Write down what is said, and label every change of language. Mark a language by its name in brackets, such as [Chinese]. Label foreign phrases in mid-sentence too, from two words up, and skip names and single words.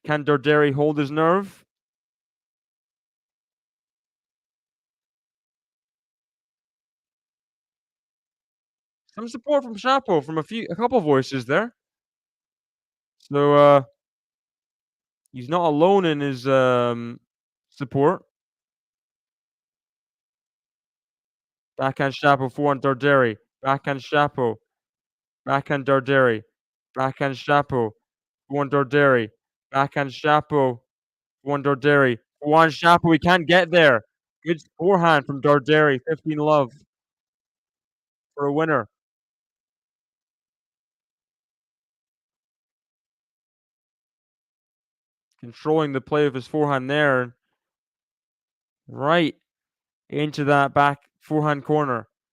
[English] Can Darderi hold his nerve? Some support from Shapo from a couple voices there. So he's not alone in his support. Backhand Shapo, forehand Darderi. Backhand Shapo. Backhand Darderi. Backhand Shapo. Forehand Darderi. Backhand Shapo. Forehand Darderi. Forehand Shapo, we can't get there. Good forehand from Darderi. 15 love for a winner. Controlling the play of his forehand there. Right into that back forehand corner.